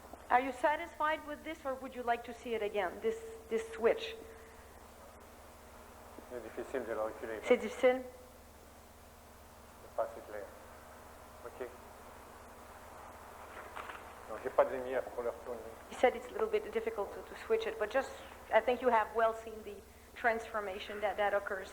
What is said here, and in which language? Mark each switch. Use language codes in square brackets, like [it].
[en] Are you satisfied with this, or would you like to see it again, this switch? [fr] C'est difficile de le reculer. C'est difficile? C'est pas assez clair. OK. Donc, j'ai pas de lumière pour le retourner. [en] He said it's a little bit difficult to switch it, but just, I think you have well seen the transformation that occurs.